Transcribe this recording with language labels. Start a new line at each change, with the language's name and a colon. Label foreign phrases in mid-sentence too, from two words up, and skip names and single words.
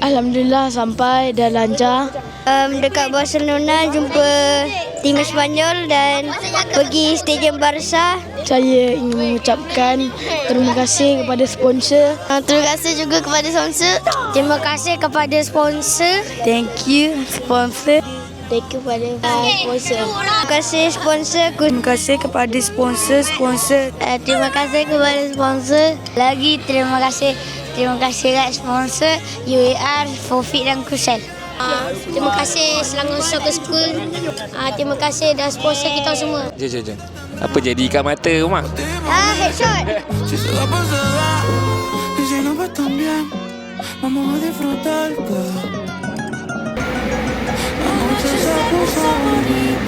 Malay: Alhamdulillah sampai dah lancar. Dekat Barcelona jumpa tim Spanyol dan pergi stadium Barca. Saya ingin mengucapkan terima kasih kepada sponsor. Terima kasih juga kepada sponsor. Terima kasih kepada sponsor.
English: Thank you sponsor. Thank you
Malay: kepada sponsor. Terima kasih sponsor. Terima kasih kepada sponsor. Terima kasih kepada sponsor. Lagi terima kasih kat sponsor UAR, Fofik dan Kusel. Terima kasih Selangor Soccer School. Terima kasih dah sponsor kita semua. Jom. Apa jadi ikan mata rumah? Headshot.
Spanish: Si se la pasará y si no va tan bien, vamos a disfrutar que la noche se puso bonita.